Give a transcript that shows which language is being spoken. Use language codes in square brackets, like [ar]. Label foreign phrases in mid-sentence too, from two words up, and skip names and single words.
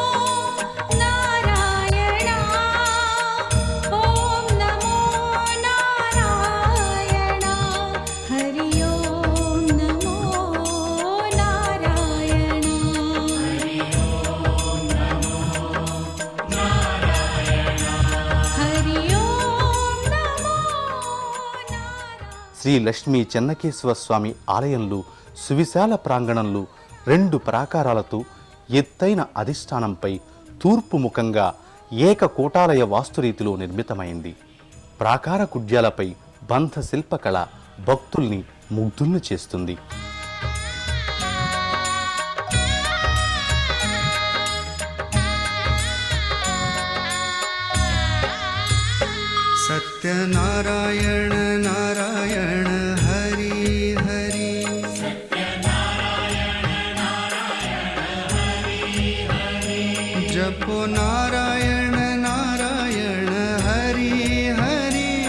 [sa] नारायण ओम नमो नारायण हरि ओम नमो नारायण हरि ओम नमो [te] శ్రీ లక్ష్మీ చెన్నకేశవ స్వామి ఆలయంలో సువిశాల ప్రాంగణంలో 2 ప్రాకారాలతో ఎత్తైన అధిష్టానంపై తూర్పు ముఖంగా ఏకకోటాలయ వాస్తురీతిలో నిర్మితమైంది. ప్రాకార కుడ్యాలపై బంధ శిల్పకళ భక్తుల్ని ముగ్ధుల్ని చేస్తుంది. [sa] सत्यनारायण नारायण हरि हरि जपो नारायण नारायण हरि हरि